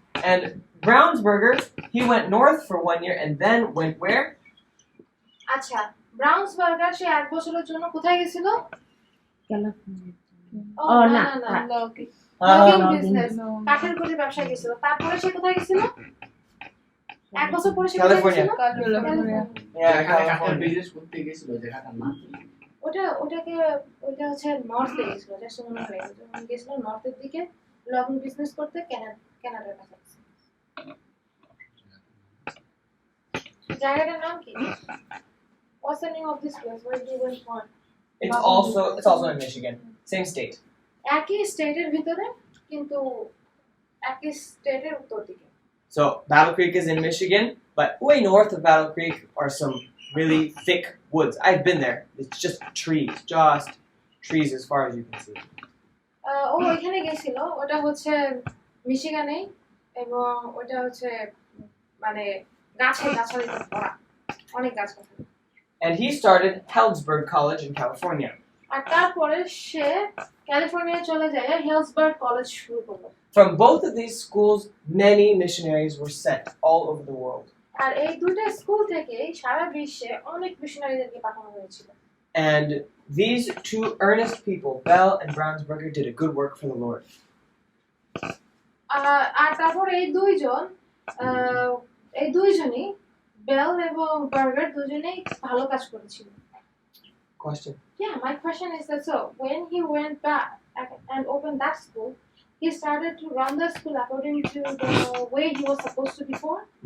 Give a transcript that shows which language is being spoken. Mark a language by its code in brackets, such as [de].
[en] And Brownsberger, he went north for 1 year and then went where? [bn] আচ্ছা, ব্রাউন্সবার্গার সে 1 বছরের জন্য কোথায় গেছিল? ও না, লগিং বিজনেস, কাঠের গুঁড়ির ব্যবসায় গেছিল। তারপরে সে কোথায় গেছিল? 1 বছর পরে সে কোথায় গেছিল? ক্যালিফোর্নিয়া। [en] Yeah, [bn] কাঠের [en] California. [bn] বিজনেস করতে গেছিল যেখানে না। ওটা হচ্ছে নর্থে গেছিল, এটা মনে হয় যখন গেছিল নর্থের দিকে লগিং বিজনেস করতে কানাডার কাছাকাছি। জায়গাটার নাম কি? [en] What's the name of this place where he went for? It's also in Michigan. Same state. [bn] একই স্টেটের ভিতরে কিন্তু একই স্টেটের উত্তর দিকে। [en] So, Battle Creek is in Michigan, but way north of Battle Creek are some really thick woods. I've been there. It's just trees as far as you can see. [bn] ও ওইখানে গেছিল, ওটা হচ্ছে মিশিগানে, এবং ওটা হচ্ছে মানে গাছালিতে ভরা, অনেক গাছ-গাছালি। [en] And he started Heldsburg College in California. [bn] আর তারপরে সে ক্যালিফোর্নিয়া চলে যায়, হেলসবার্গ কলেজ শুরু করলো। [en] From both of these schools, many missionaries were sent all over the world. [bn] আর এই দুটো স্কুল থেকে সারা বিশ্বে অনেক মিশনারিদেরকে পাঠানো হয়েছিল। [en] And these two earnest people, Bell and Brownsberger, did a good work for the Lord. [bn] আর তারপর এই দুইজনই বেল এবং বার্গার দুজনেই ভালো কাজ করেছিল। [en] Question. Yeah, my question is that so when he went back and opened that school, he started to run the school according to the way he was supposed to before?